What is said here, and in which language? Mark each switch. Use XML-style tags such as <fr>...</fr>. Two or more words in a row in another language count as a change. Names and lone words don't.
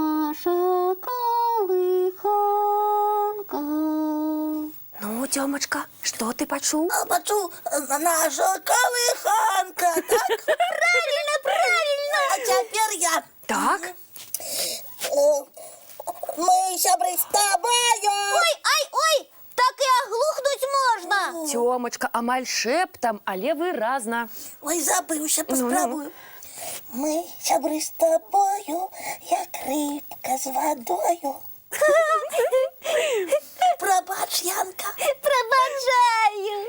<be>Наша колыханка. Ну, Тёмачка.</be> <ru>Что ты</ru> <be>почуў? Бачу, наша колыханка, так?</be> <ru>Правильно!</ru> <be>А цяпер я. Так. Мы сябры з табою.</be> <ru>Ой! Так и оглухнуть можно!</ru> <be>Тёмачка, амаль шэптам, але выразна. Ой, забыўся, паспрабую. Мы сябры з табою, як рыбка з вадою. Прабач, Янка. Пробачаю!</be>